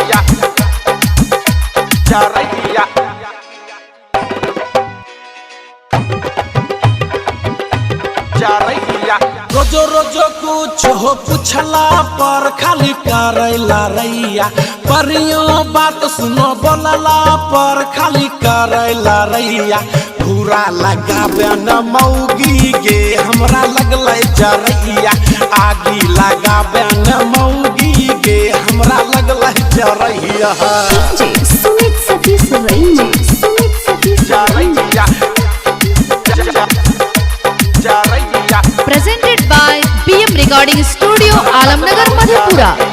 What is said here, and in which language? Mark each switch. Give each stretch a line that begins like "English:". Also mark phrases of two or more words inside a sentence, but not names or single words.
Angika: रोजो रोजो कुछ हो पूछला पर खाली करैला रैया परियो बात सुनो बोलला पर खाली करैला रैया घूरा लगाबे न मौगी गे हमरा लगलै जरैया आगी लगाबे न मौगी गे हमरा लगलै जरैया
English: Presented by BM Recording Studio, Alamnagar, Madhepura.